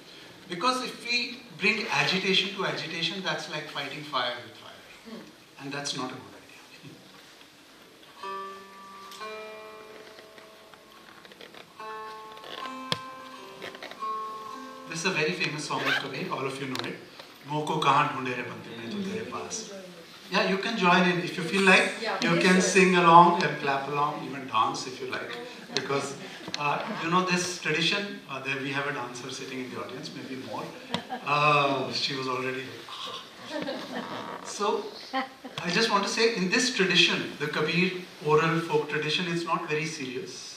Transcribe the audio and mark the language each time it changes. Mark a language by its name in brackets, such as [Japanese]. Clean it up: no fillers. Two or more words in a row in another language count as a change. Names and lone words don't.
[English] Because if we bring agitation to agitation, that's like fighting fire with fire. And that's not a good idea. This is a very famous song of Kabir, all of you know it. [Hindi] मोको कहाँ ढूँढे रे बंदे में जो तेरे पास. [English] Yeah, you can join in if you feel like. You can sing along and clap along, even dance if you like. Because you know this tradition, there we have a dancer sitting in the audience, maybe more. She was already there. So, I just want to say, in this tradition, the Kabir oral folk tradition is not very serious.